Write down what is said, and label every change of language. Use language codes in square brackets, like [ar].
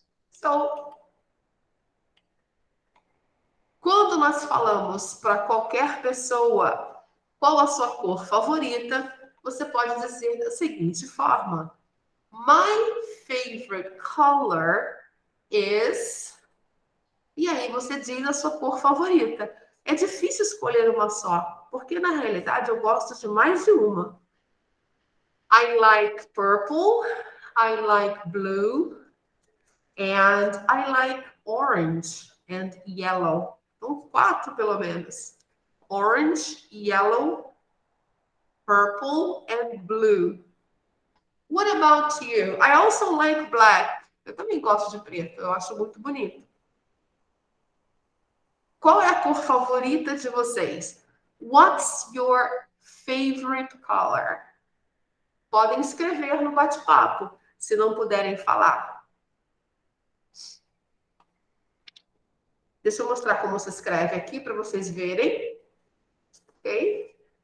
[pt] So, quando nós falamos para qualquer pessoa qual a sua cor favorita, você pode dizer da seguinte forma: [en] My favorite color is... [pt] E aí você diz a sua cor favorita. É difícil escolher uma só, porque na realidade eu gosto de mais de uma. [en] I like purple, I like blue, and I like orange and yellow. [pt] Então, 4 pelo menos. [en] Orange, yellow, purple, and blue. What about you? I also like black. [pt] Eu também gosto de preto, eu acho muito bonito. Qual é a cor favorita de vocês? [en] What's your favorite color? [pt] Podem escrever no bate-papo, se não puderem falar. Deixa eu mostrar como se escreve aqui para vocês verem. Ok?